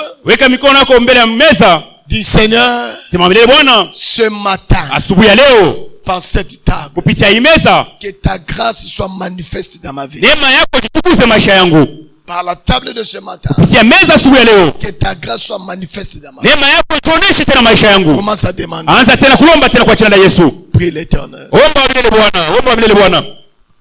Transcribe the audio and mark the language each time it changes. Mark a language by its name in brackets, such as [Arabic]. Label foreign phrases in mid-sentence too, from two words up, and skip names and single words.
[Swahili] Weka mikono yako mbele ya meza. [French] Dis Seigneur, ce matin, [Swahili] asubuhi ya leo, [French] par cette table, [Swahili] kupitia hii meza, [French] que ta grâce soit manifeste dans ma vie. [Swahili] Neema yako itukuze maisha yangu. [French] Par la table de ce matin, [Swahili] kupitia meza asubuhi ya leo, [French] que ta grâce soit manifeste dans ma vie. [Swahili] Neema yako ituoneshe tena maisha yangu. [French] Commence à demander. [Swahili] Anza tena kuomba tena kwa jina la Yesu. [French] Prie l'Éternel. [Swahili] Omba Bwana, omba Bwana.